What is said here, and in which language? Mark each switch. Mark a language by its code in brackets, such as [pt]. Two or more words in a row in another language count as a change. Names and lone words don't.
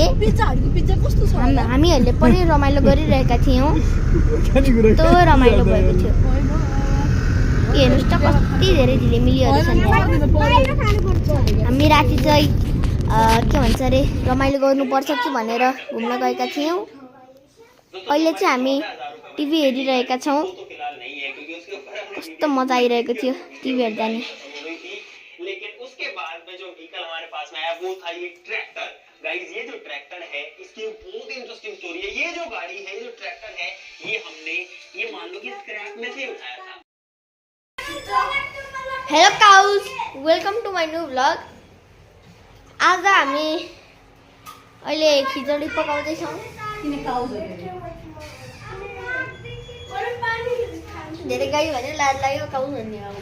[ne] हामीहरूले पनि रमाइलो गरिरहेका थियौँ कस्तो रमाइलो भएको थियो हेर्नुहोस् त कति धेरै झिलिमिलीहरू छन् हामी राति चाहिँ के भन्छ अरे रमाइलो गर्नुपर्छ कि भनेर घुम्न गएका थियौँ अहिले चाहिँ हामी टिभी हेरिरहेका छौँ कस्तो मजा आइरहेको थियो टिभी हेर्दा नि [hi] लेकिन उसके बाद में जो व्हीकल हमारे पास में आया वो था ये [en] tractor guys [hi] ये जो ट्रैक्टर है इसकी बहुत [en] interesting story [hi] है ये जो गाड़ी है ये जो ट्रैक्टर है ये हमने ये मान लो कि स्क्रैप में से उठाया था [en] Hello guys welcome to my new vlog [ne] आज हामी अहिले खिचडी पकाउँदैछौँ धेरै गाई भने लाज लाग्यो काउज भन्ने अब